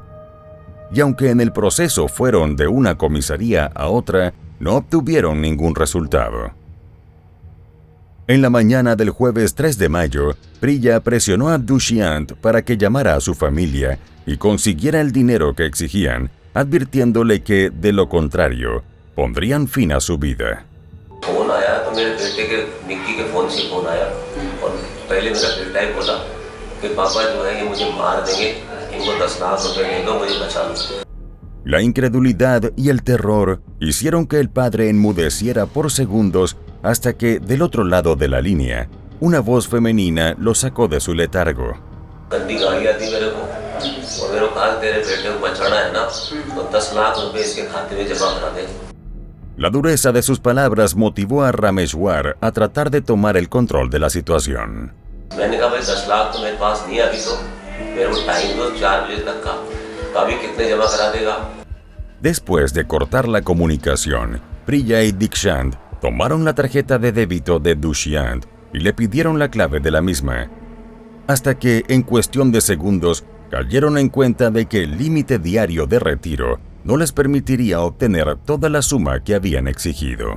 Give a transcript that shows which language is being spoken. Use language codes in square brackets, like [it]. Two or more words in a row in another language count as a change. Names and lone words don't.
[es] Y aunque en el proceso fueron de una comisaría a otra, no obtuvieron ningún resultado. En la mañana del jueves 3 de mayo, Priya presionó a Dushyant para que llamara a su familia y consiguiera el dinero que exigían, advirtiéndole que, de lo contrario, pondrían fin a su vida. [hi] फोन आया तो मेरे बेटे के निक्की के फोन से फोन आया और पहले मेरा बेटा ही बोला कि पापा जो है ये मुझे मार देंगे, इनको 10 लाख रुपए दे दो, मुझे बचा लो। [es] La incredulidad y el terror hicieron que el padre enmudeciera por segundos hasta que, del otro lado de la línea, una voz femenina lo sacó de su letargo. [hi] गंदी गाली आती मेरे को और मेरे को कहा तेरे बेटे को बचाना है ना तो 10 लाख रुपए इसके खाते में जमा करा दे। [es] La dureza de sus palabras motivó a Rameshwar a tratar de tomar el control de la situación. [hi] मैंने कहा भाई 10 लाख तो मेरे पास नहीं है अभी, तो मेरे को टाइम दो 4 बजे तक का, तो अभी कितने जमा करा देगा? [es] Después de cortar la comunicación, Priya y Dikshant tomaron la tarjeta de débito de Dushyant y le pidieron la clave de la misma, hasta que en cuestión de segundos cayeron en cuenta de que el límite diario de retiro no les permitiría obtener toda la suma que habían exigido.